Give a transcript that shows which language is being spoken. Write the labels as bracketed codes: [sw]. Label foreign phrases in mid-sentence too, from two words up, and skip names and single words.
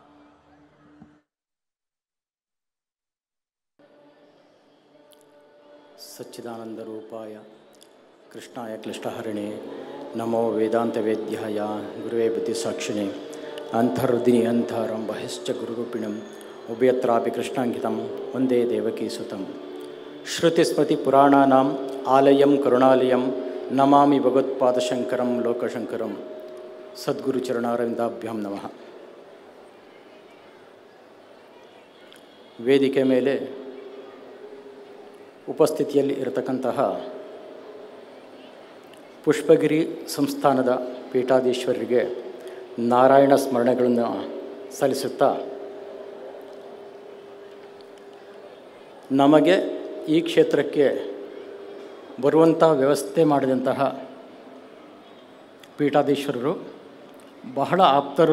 [sa] సచ్చిదానంద రూపాయ కృష్ణాయ క్లిష్టహరిణే నమో వేదాంత వేద్యాయ గురువే బుద్ధిసాక్షిణే అంతర్హృదిని అంతరం బహిశ్చ గురురూపిణం ఉభయత్రాపి కృష్ణాంకితం వందే దేవకీసుతం. శృతిస్మృతి పురాణానాం ఆలయం కరుణాలయం నమామి భగవత్పాదశంకరం లోకశంకరం. ಸದ್ಗುರು ಚರಣಾರವಿಂದಾಭ್ಯಾಂ ನಮಃ. [kn] ವೇದಿಕೆ ಮೇಲೆ ಉಪಸ್ಥಿತಿಯಲ್ಲಿ ಇರತಕ್ಕಂತಹ ಪುಷ್ಪಗಿರಿ ಸಂಸ್ಥಾನದ ಪೀಠಾಧೀಶ್ವರರಿಗೆ ನಾರಾಯಣ ಸ್ಮರಣೆಗಳನ್ನು ಸಲ್ಲಿಸುತ್ತಾ, ನಮಗೆ ಈ ಕ್ಷೇತ್ರಕ್ಕೆ ಬರುವಂಥ ವ್ಯವಸ್ಥೆ ಮಾಡಿದಂತಹ ಪೀಠಾಧೀಶ್ವರರು ಬಹಳ ಆಪ್ತರು.